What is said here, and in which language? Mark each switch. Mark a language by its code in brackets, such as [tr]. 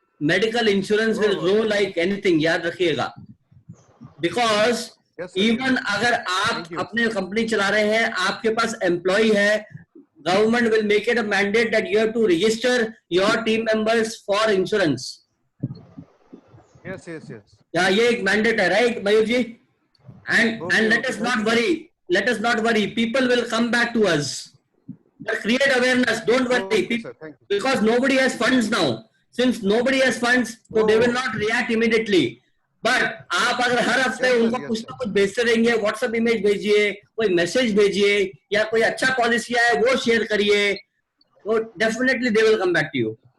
[en] medical insurance will grow like anything, [hi] याद रखिएगा। [en] because even [hi] अगर आप अपने कंपनी चला रहे हैं, आपके पास एम्प्लॉय है, [en] Government will make it a mandate that you have to register your team members for insurance. Yes. [hi] ये एक मैंडेट है, right Mayur ji? [en] And let us not worry, people will come back to us, but create awareness, don't worry, because nobody has funds now. Since nobody has funds, so they will not react immediately. [hi] But आप अगर हर हफ्ते उनको कुछ ना कुछ भेजते रहेंगे, WhatsApp image भेजिए, कोई मैसेज भेजिए, या कोई अच्छा पॉलिसी है वो शेयर करिए, तो definitely [en] They will come back to you.